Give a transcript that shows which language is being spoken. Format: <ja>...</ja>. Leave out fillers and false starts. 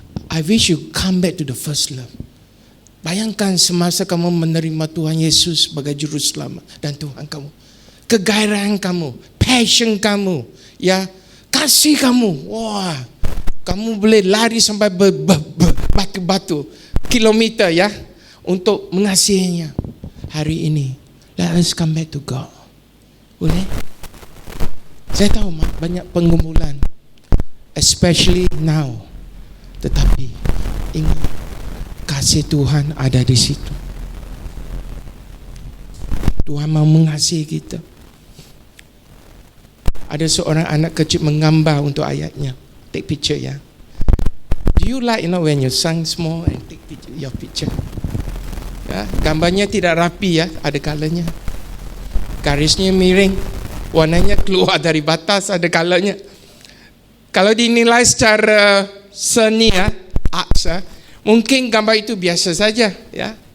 <en>I wish you come back to the first love.</en> <id>Bayangkan semasa kamu menerima Tuhan Yesus sebagai Juru Selamat dan Tuhan kamu, kegairahan kamu, passion kamu, ya, kasih kamu, wah, kamu boleh lari sampai batu-batu kilometer, ya, untuk mengasihinya. Hari ini,</id> <en>let us come back to God. Boleh?</en> <id>Saya tahu banyak penggumulan,</id> <en>especially now.</en> <id>Tetapi ingat, kasih Tuhan ada di situ. Tuhan mau mengasihi kita. Ada seorang anak kecil menggambar untuk ayatnya.</id> <en>Take picture, ya. Do you like, when your son small and take picture, your picture?</en> <id>Ya, gambarnya tidak rapi, ya, ada kalanya. Garisnya miring, warnanya keluar dari batas, ada kalanya. Kalau dinilai secara seni, ya, arts, Mungkin gambar itu biasa saja, ya.</id>